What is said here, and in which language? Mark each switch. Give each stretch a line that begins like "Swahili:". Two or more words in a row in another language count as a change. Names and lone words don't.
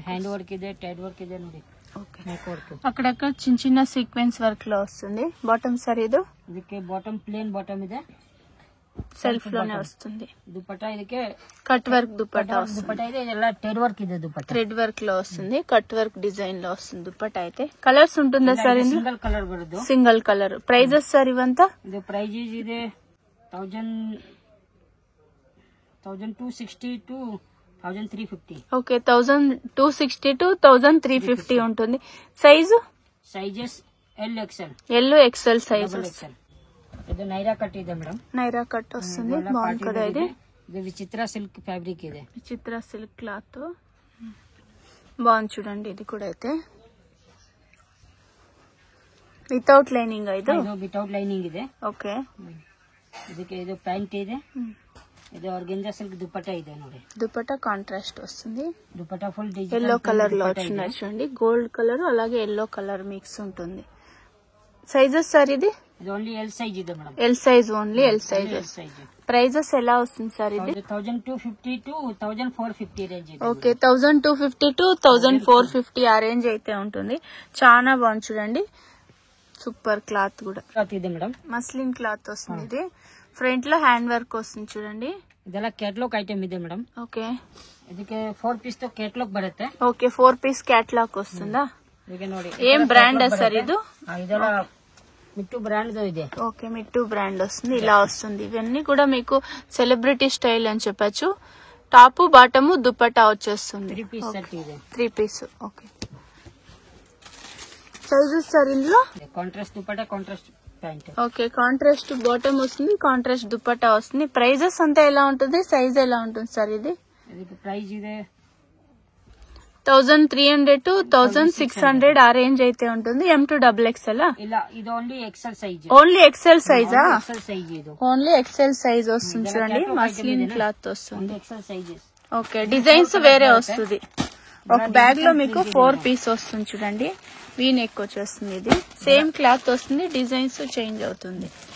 English: hand work ಇದೆ, tied work
Kannada: ಇದೆ ನೋಡಿ.
Telugu: ఓకే,
English: neck work.
Telugu: అక్కడక్కడ చిన్న చిన్న
English: sequence work
Telugu: లో వస్తుంది. బాటమ్ సార్ ఇది?
Kannada: ಇದಕ್ಕೆ
English: bottom plain bottom
Kannada: ಇದೆ.
Telugu: సెల్ఫ్ లోనే వస్తుంది.
Kannada: దుపట్టా ಇದಕ್ಕೆ
English: cut work
Telugu: దుపట్టా వస్తుంది.
Kannada: దుపట్టా ಇದೆ. ಇದೆಲ್ಲ
English: tied work
Kannada: ಇದೆ.
Telugu: దుపట్టా
English: thread work
Telugu: లో వస్తుంది.
English: cut work design
Telugu: లో వస్తుంది దుపట్టా అయితే. కలర్స్ ఉంటుందా సార్ ఇందులో?
English: single color
Kannada: ಬರೋದು.
English: single color.
Telugu: ప్రైజెస్ సార్ ఇవంతా?
Kannada: ಇದು ಪ್ರೈಸ್ ಇದೆ 1260 to 1350.
Telugu: ఓకే, 1260 to 1350 ఉంటుంది. సైజు? సైజెస్ L XL. ఎల్ XL సైజ్.
Kannada: ಇದು ನೈರಾ ಕಟ್ ಇದೆ ಮೇಡಮ್.
Telugu: నైరా కట్ వస్తుంది. బాగుంది కదా ఇది?
Kannada: ಇದು ವಿಚಿತ್ರ
English: silk fabric
Kannada: ಇದೆ.
Telugu: విచిత్ర
English: silk cloth.
Telugu: బాగుంది చూడండి. ఇది కూడా అయితే
English: without lining
Telugu: ಇದು
English: without lining
Kannada: ಇದೆ. ಓಕೆ. ಇದಕ್ಕೆ ಇದು ಪ್ಯಾಂಟ್ ಇದೆ. ಇದು
English: organza silk
Kannada: దుపట్టా ಇದೆ ನೋಡಿ.
Telugu: దుపట్టా కాంట్రాస్ట్ వస్తుంది. దుపట్టా
English: full digital yellow color
Telugu: లో వచ్చింది చూడండి.
English: gold color
Telugu: అలాగే
English: yellow color mix
Telugu: ఉంటుంది. సైజెస్ సార్ ఇది
English: only L size
Telugu: ಇದೆ మేడం.
English: L size only L sizes.
Telugu: ప్రైజెస్ ఎలా వస్తుంది సార్ ఇది? 1250 to 1450 రేంజ్ ఇది. ఓకే 1250 to 1450 ఆ రేంజ్ అయితే ఉంటుంది. చాలా బాగుంది చూడండి.
English: super cloth
Telugu: కూడా
Kannada: ಇದೆ మేడం.
English: muslin cloth
Telugu: వస్తుంది. ఇది ఫ్రంట్ లో
English: hand work
Telugu: వస్తుంది చూడండి.
Kannada: ಇದೆಲ್ಲ
English: catalog item
Kannada: ಇದೆ ಮೇಡಮ್.
Telugu: ఓకే.
Kannada: ಇದಕ್ಕೆ 4 ಪೀಸ್ తో ಕ್ಯಾಟಲಾಗ್ ಬರುತ್ತೆ.
Telugu: ఓకే 4
English: piece catalog
Telugu: వస్తుందా?
Kannada: ಈಗ ನೋಡಿ
Telugu: ఏం బ్రాండ్ సర్ ఇది?
Kannada: ಇದೆಲ್ಲ మిట్టు బ్రాండ్ ಇದೆ.
Telugu: ఓకే మిట్టు బ్రాండ్ వస్తుంది. ఇలా వస్తుంది. ఇవన్నీ కూడా మీకు
English: celebrity style
Telugu: అని చెప్పొచ్చు.
English: top bottom
Telugu: దుపట్టా వచ్చేస్తుంది.
English: 3 piece set ಇದೆ.
Telugu: 3 పీస్. ఓకే. సైజెస్ సార్ ఇందులో
English: contrast dupatta contrast pant. okay contrast bottom
Telugu: వస్తుంది. కాంట్రాస్ట్ దుపట్టా వస్తుంది. ప్రైజెస్ అంతా ఎలా ఉంటుంది? సైజ్ ఎలా ఉంటుంది సార్ ఇది?
Kannada: ಇದಕ್ಕೆ ಪ್ರೈಸ್ ಇದೆ
Telugu: 1300 to 1600 ఆ రేంజ్ అయితే ఉంటుంది.
English: M2 XXL
Kannada: ಇಲ್ಲ ಇದು
English: only XL size. only XL sizea? XL size
Telugu: ఇది.
English: only XL size
Telugu: వస్తుంది చూడండి.
English: muslin cloth
Telugu: వస్తుంది.
English: XL sizes. okay designs
Telugu: వేరే వస్తుంది. ఒక బ్యాగ్ లో మీకు 4 పీస్ వస్తుంది చూడండి.
English: V neck
Telugu: వచ్చేస్తుంది. ఇది
English: same cloth
Telugu: వస్తుంది.
English: designs change
Telugu: అవుతుంది.